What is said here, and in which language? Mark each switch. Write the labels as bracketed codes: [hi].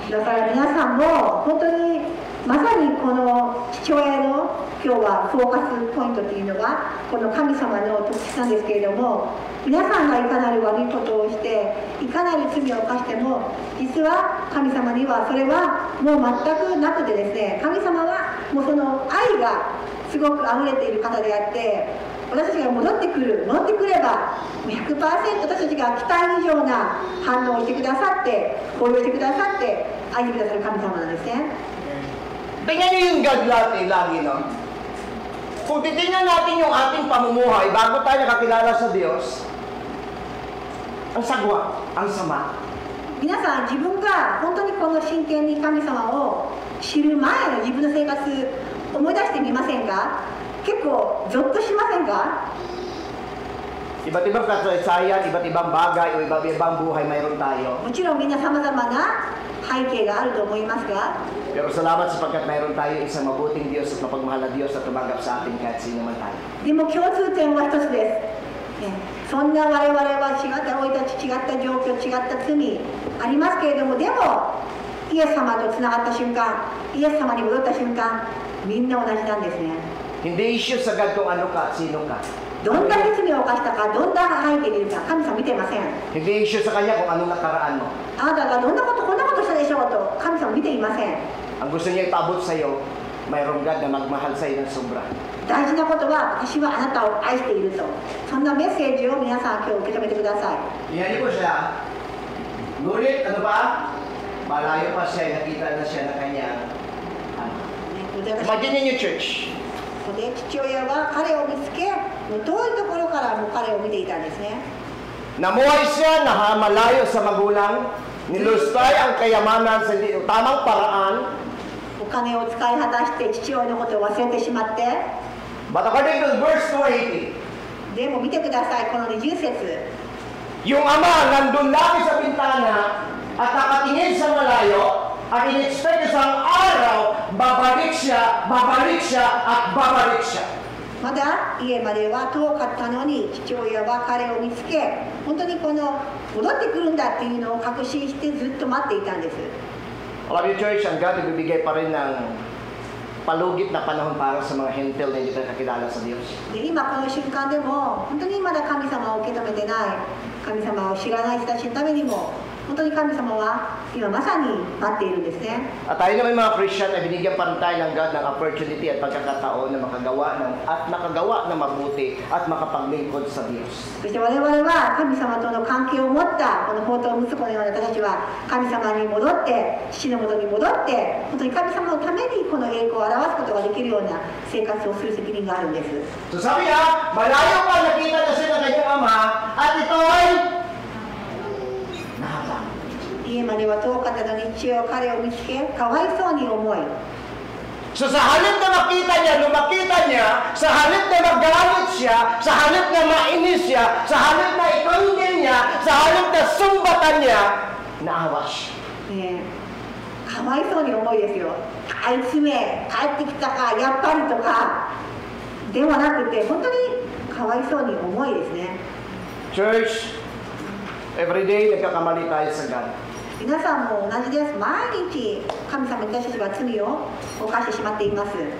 [ja] だから皆さんも本当にまさにこの父親の今日はフォーカスポイントというのがこの神様の特質なんですけれども、皆さんがいかなる悪いことをしていかなる罪を犯しても実は神様にはそれはもう全くなくてですね、神様はもうその愛がすごく溢れている方であって、私たちが戻ってくれば 100% 私たちが期待以上な反応をしてくださって抱擁してくださって愛してくださる神様なんですね。 [tl] Tingnan niyo yung God natin lagi, no? Kung titingnan natin yung ating pamumuhay bago tayo nakakilala sa Diyos, ang sagwa, ang sama. [ja] 皆さん自分が本当にこの真剣に神様を知る前の自分の生活思い出してみませんか？結構ゾッとしませんか？ [tl] Iba't ibang kasaysayan, iba't ibang bagay o iba't ibang buhay mayroon tayo. [ja] もちろんみんな様々な背景があると思いますが、 [tl] Pero salamat sapagkat mayroon tayo isang mabuting Diyos at mapagmahal na Diyos at tumanggap sa atin kahit sino man tayo. [ja] でも共通点は一つです。そんな我々は違った生い立ち、違った状況、違った罪ありますけれども、でもイエス様とつながった瞬間、イエス様に戻った瞬間、みんな同じなんですね。 [tl] Hindi issue sa God kung ano ka at sino ka. [ja] どんだけ罪を犯したか、どんな背景にいるか、神様見てません。 [tl] Hindi issue sa Kanya kung anong nakaraan mo. [ja] あなたがどんなこと、こんなことしたでしょうと、神様見ていません。 [tl] Ang gusto niya ipaabot sa iyo, mayroong God na magmahal sa iyo ng sobra. [ja] 大事なことは、私はあなたを愛していると。そんなメッセージを皆さん今日受け止めてください。 [tl] Iyan ko siya. Ngunit, ano ba? Malayo pa siya, nakita na siya na kanyang [en] Imagine in your church. [ja] ここで父親は彼を見つけ、もう遠いところからもう彼を見ていたんですね。 [tl] Namuhay siya na malayo sa magulang, nilustay ang kayamanan sa tamang paraan. [ja] お金を使い果たして父親のことを忘れてしまって、 [en] But according to verse 20, [ja] でも見てください、この20節。 [tl] yung ama nandun lagi sa bintana at nakatingin sa malayo at in-expect isang araw, babalik siya, at babalik siya. [ja] まだ家までは遠かったのに父親は彼を見つけ、本当にこの戻ってくるんだっていうのを確信してずっと待っていたんです。 [tl] Alam niyo, church, ang God nagbibigay pa rin ng palugit na panahon para sa mga hentil na hindi tayo kakilala sa Diyos. [ja] で今この瞬間でも本当にまだ神様を受け止めてない、神様を知らない人たちのためにも本当に神様は今まさに待っているんですね。 [tl] At tayo naman mga Christian ay binigyan pa rin tayo ng God ng opportunity at pagkakataon na makagawa ng mabuti at makapaglingkod sa Diyos. [ja] そして我々は神様との関係を持ったこの宝刀息子のような私たちは神様に戻って父の元に戻って本当に神様のためにこの栄光を表すことができるような生活をする責任があるんです。 [tl] So sabi niya, malayo pa nakita na siya ng kanyang ama at ito ay nahabang. [ja] 家までは遠かったのに父は彼を見つけかわいそうに思い [tl] So sa halip na makita niya, nung makita niya, sa halip na magalit siya, sa halip na mainis siya, sa halip na ikondin niya, sa halip na sumbatan niya, naawa siya. [ja] かわいそうに思いですよ。あいつめ帰ってきたかやっぱりとかではなくて本当にかわいそうに思いですね。 [tl] Church, every day nagkakamali tayo sa God. [ja] 皆さんも同じです。毎日神様に私たちは罪を犯してしまっています。